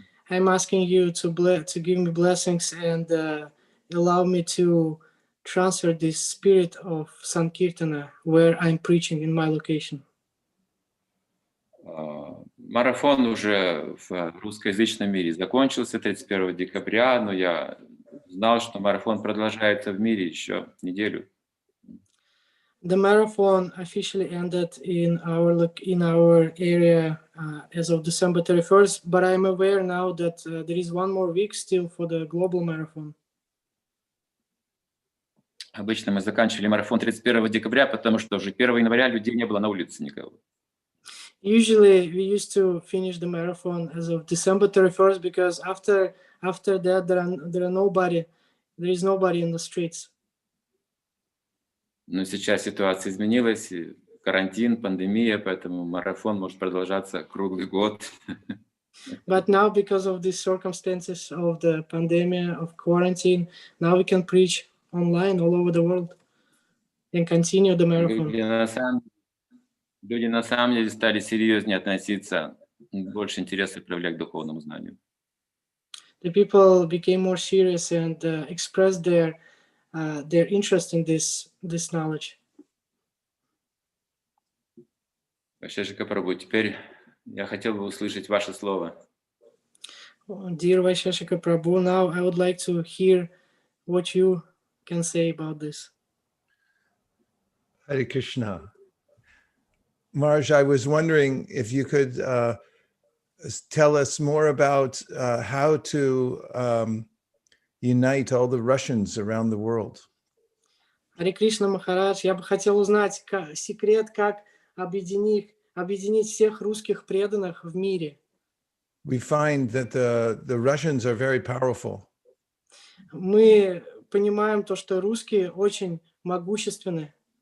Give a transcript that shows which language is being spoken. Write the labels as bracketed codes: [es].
[en] I'm asking you to give me blessings and allow me to transfer this spirit of Sankirtana where I'm preaching in my location. [ru] Марафон уже в русскоязычном мире закончился 31 декабря, но я знал, что марафон продолжается в мире еще неделю. [en] The marathon officially ended in our area as of December 31st, but I'm aware now that there is one more week still for the global marathon. [ru] Обычно мы заканчивали марафон 31 декабря, потому что уже 1 января людей не было на улице никого. [en] Usually we used to finish the marathon as of December 31st because after that there is nobody in the streets. [ru] Но сейчас ситуация изменилась, и карантин, пандемия, поэтому марафон может продолжаться круглый год. [en] But now, because of the circumstances of the pandemic, of quarantine, now we can preach online all over the world and continue the marathon. [ru] Люди на самом деле стали серьезнее относиться, больше интереса проявлять к духовному знанию. [en] The people became more serious and expressed their interest in this knowledge. [ru] Вайшешика Прабху, теперь я хотел бы услышать ваше слово. [en] Dear Vaisheshika Prabhu, now I would like to hear what you can say about this. Hare Krishna. Maharaj, I was wondering if you could tell us more about how to unite all the Russians around the world. [ru] Харе Кришна Махарадж, я бы хотел узнать секрет, как объединить всех русских преданных в мире. [en] We find that the Russians are very powerful. [ru] Мы понимаем то, что русские очень могущественны.